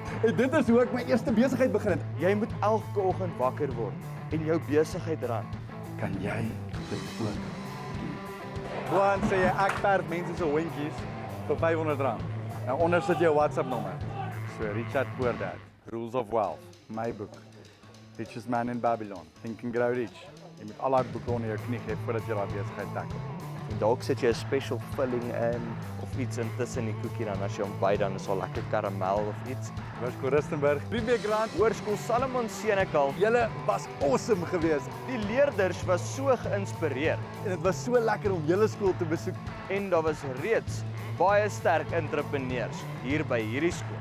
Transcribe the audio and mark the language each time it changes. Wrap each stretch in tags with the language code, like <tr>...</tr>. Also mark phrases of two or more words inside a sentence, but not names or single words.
<af>En dit is hoe ek my eerste besigheid begin het. Jy moet elke oggend wakker word en jou besigheid ran. Kan jy dit ook? Juan sê jy ek verf mense se hondjies vir R500. Nou onder sit jou WhatsApp nommer. So Richard Poordat, Rules of Wealth, my boek. Richest Man in Babylon, Think and Grow Rich. Jy moet al daai boeke onder jou knie hê voordat jy daai besigheid tackle. En dalk sit jy 'n</af> <en>special filling</en> <af>in of iets intussen die koekie dan as jy hom byt dan is al lekker karamel of iets. Hoërskool Rustenburg, R3 Hoërskool Salomon Senekal. Julle was awesome geweest Die leerders was so geïnspireerd en dit was so lekker om julle skool te besoek. en daar was reeds baie sterk entrepreneurs hier by hierdie skool.</af>